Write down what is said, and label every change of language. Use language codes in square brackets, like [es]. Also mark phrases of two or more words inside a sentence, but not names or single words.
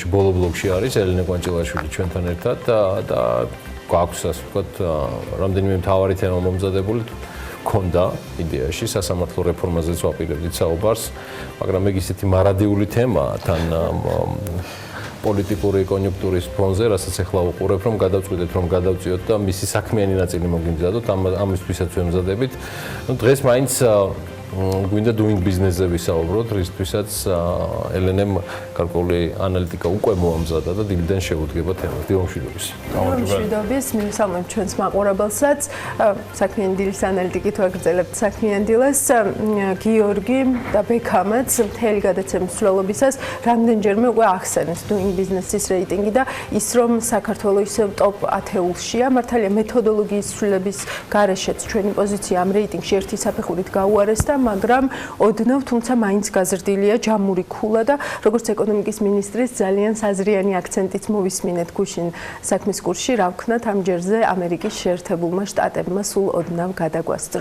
[ka] ბოლო ბლოკში არის ელენე კვანჭილაშვილი ჩვენთან ერთად და გვაქვს ასე ვთქვათ რამდენიმე მთავარი თემა მომზადებული ქონდა იდეაში სასამართლო რეფორმაზეც ვაპირებდით საუბარს, მაგრამ ეგ ისეთი მარადიული თემაა თან პოლიტიკური კონიუნქტურის ფონზე, რასაც ახლა უყურებ, რომ გადავწყვიტეთ, რომ გადავწიოთ და მისი საქმიანი ნაწილი მოგიმზადოთ, ამისთვისაც ვემზადებით. დღეს მაინც გვინდა [en] doing business- [ka] ზე ვისაუბროთ, რისთვისაც ელენემ გარკვეული ანალიტიკა უკვე მოამზადა და დილიდან შეუდგება თემას. დილომშვიდობის. დილომშვიდობის, მივსალმებ ჩვენს მაყურებელსაც. საქმიანი დილის ანალიტიკით ვაგრძელებთ საქმიან დილას. გიორგი და ბექამაც მთელი გადაცემის მსვლელობისას რამდენჯერმე უკვე ახსენეს [en] doing business- [ka] ის რეიტინგი და ის რომ საქართველოს ტოპ 10-ულშია. მართალია მეთოდოლოგიის ცვლილების გარეშეც ჩვენი პოზიცია ამ რეიტინგში ერთი საფეხურით გაუარეს და მაგრამ ოდნავ თუმცა მაინც გაზრდილია ჯამური ქულა და როგორც ეკონომიკის მინისტრის ძალიან საზრიანი აქცენტიც მოვისმინეთ გუშინ საქმის კურსში რა ვქნათ ამ ჯერზე ამერიკის შეერთებულმა შტატებმა სულ ოდნავ გადაგვასწრო.